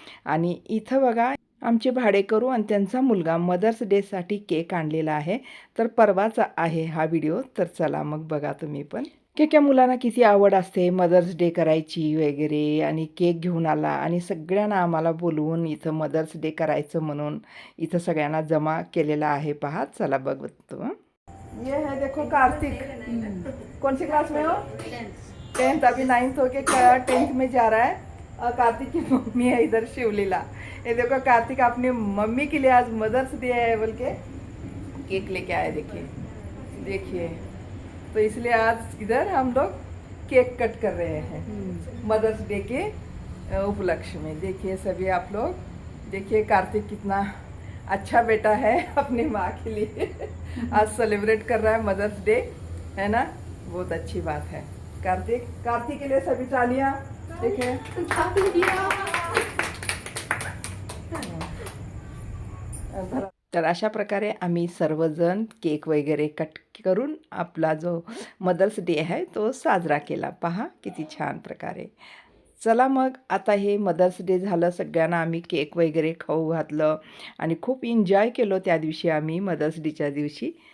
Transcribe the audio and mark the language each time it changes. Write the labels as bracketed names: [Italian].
[Marathi] आणि इथं बघा आमचे भाडेकरू आणि त्यांचा मुलगा मदर्स डेसाठी केक आणलेला आहे. तर परवाचा आहे हा व्हिडिओ. तर चला मग बघा तुम्ही पण. की मुलांना किती आवड असते मदर्स डे करायची वगैरे, आणि केक घेऊन आला आणि सगळ्यांना आम्हाला बोलवून इथं मदर्स डे करायचं म्हणून इथं सगळ्यांना जमा केलेला आहे. पहा, चला बघतो. [Hindi] ये है देखो कार्तिक, कौन सी क्लास में हो? 10th, अभी 9th हो के 10th में जा रहा है। और कार्तिक की मम्मी है इधर शिवलीला। ये देखो कार्तिक अपनी मम्मी के लिए आज मदर्स डे है बोल के केक लेके आए। देखिए देखिए, तो इसलिए आज इधर हम लोग केक कट कर रहे हैं मदर्स डे के उपलक्ष्य में। देखिए सभी आप लोग, देखिए कार्तिक कितना अच्छा बेटा है अपनी माँ के लिए आज सेलिब्रेट कर रहा है मदर्स डे, है ना। बहुत अच्छी बात है। कार्तिक, कार्तिक के लिए सभी तालियां। [Marathi] देखिए तर अशा प्रकारे आम्ही सर्वजण केक वगैरे कट करून आपला जो मदर्स डे आहे तो साजरा केला. पहा किती छान प्रकारे. चला मग आता हे मदर्स डे झालं, सगळ्यांना आम्ही केक वगैरे खाऊ घातलं आणि खूप एन्जॉय केलं त्या दिवशी आम्ही, मदर्स डेच्या दिवशी.